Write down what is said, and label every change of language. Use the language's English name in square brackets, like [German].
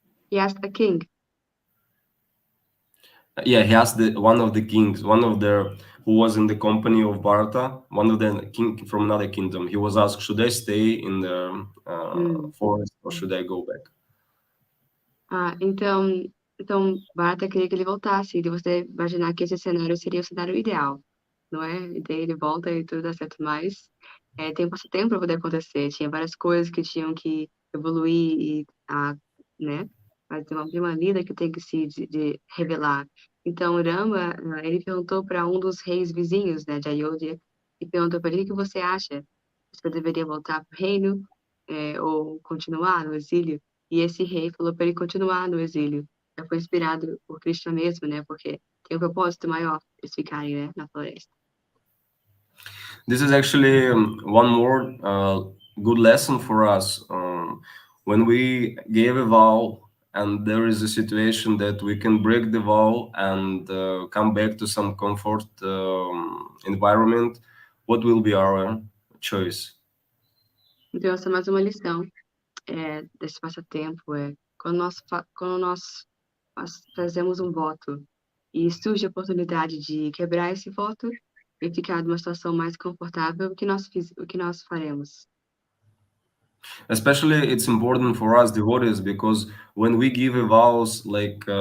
[English] He asked the king. Yeah, he asked one of the kings, who was in the company of Bharata, one of the king from another kingdom. He was asked, should I stay in the forest or should I go back? [Portuguese] Então Bharata queria que ele voltasse. E você imaginar que esse cenário seria o cenário ideal, não é? E daí ele volta e tudo dá certo, mas tem tempo para poder acontecer. Tinha várias coisas que tinham que evoluir né? Mas tem uma prima lida que tem que se revelar. Então Rama, ele perguntou para um dos reis vizinhos, né, de Ayodhya, e perguntou para ele: o que você acha? Você deveria voltar para o reino ou continuar no exílio? E esse rei falou para ele continuar no exílio. Já foi inspirado por Krishna mesmo, né? Porque tem um propósito maior eles ficarem, né, na floresta. [English] This is actually one more good lesson for us. When we gave a vow and there is a situation that we can break the vow and come back to some comfort environment, what will be our choice? [Portuguese] Então, essa é mais uma lição desse passatempo. Quando nós fazemos um voto e surge a oportunidade de quebrar esse voto e ficar numa situação mais confortável, o que nós faremos? [English] Especially it's important for us devotees, because when we give vows, like